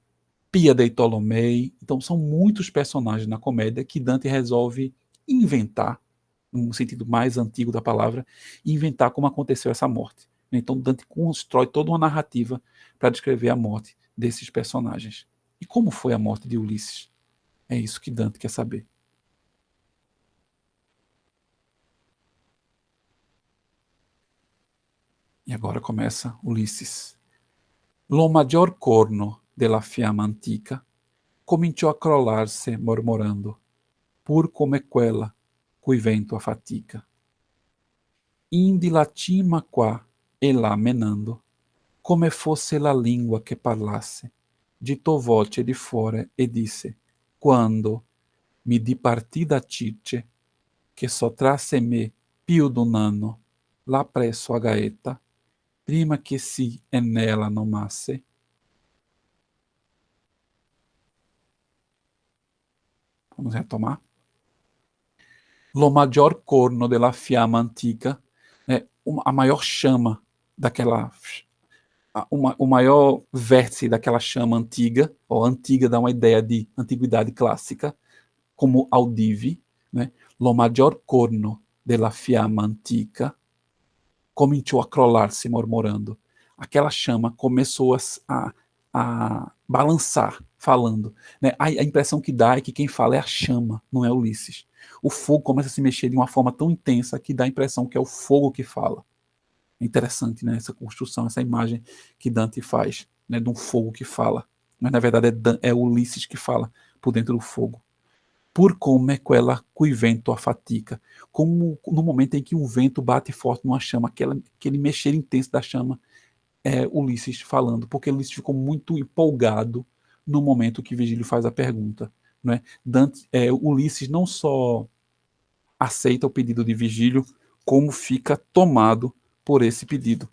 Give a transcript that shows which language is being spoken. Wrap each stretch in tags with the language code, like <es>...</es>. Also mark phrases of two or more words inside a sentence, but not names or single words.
<pt>Pia dei Tolomei. Então são muitos personagens na comédia que Dante resolve inventar, no sentido mais antigo da palavra, inventar como aconteceu essa morte. Então Dante constrói toda uma narrativa para descrever a morte desses personagens. E como foi a morte de Ulisses? É isso que Dante quer saber. E agora começa Ulisses.</pt> <it>Lo maggior corno della fiamma antica cominciò a crollar-se mormorando, pur come quella cui vento affatica. Indi la cima qua e là menando, come fosse la lingua che parlasse, gittò voce di fuori e disse, quando mi dipartì da Circe, che sottrasse me più d'un anno, là presso a Gaeta, prima che si e nella nomasse.</it> <pt>Vamos retomar.</pt> <it>Lo maggior corno della fiamma antica,</it> <pt>a maior chama daquela, o maior vértice daquela chama antiga, ou antiga dá uma ideia de antiguidade clássica, como audive, né?</pt> <it>Lo maggior corno della fiamma antica cominciò a crollar-se mormorando.</it> <pt>Aquela chama começou a balançar, falando. Né? A impressão que dá é que quem fala é a chama, não é Ulisses. O fogo começa a se mexer de uma forma tão intensa que dá a impressão que é o fogo que fala. É interessante, né? Essa construção, essa imagem que Dante faz, né? De um fogo que fala. Mas na verdade é Ulisses que fala por dentro do fogo.</pt> <it>Por come quella cui vento affatica,</it> <pt>como no momento em que um vento bate forte numa chama, aquele mexer intenso da chama, é Ulisses falando, porque Ulisses ficou muito empolgado no momento que Virgílio faz a pergunta. Né? Ulisses não só aceita o pedido de Virgílio, como fica tomado por esse pedido.</pt>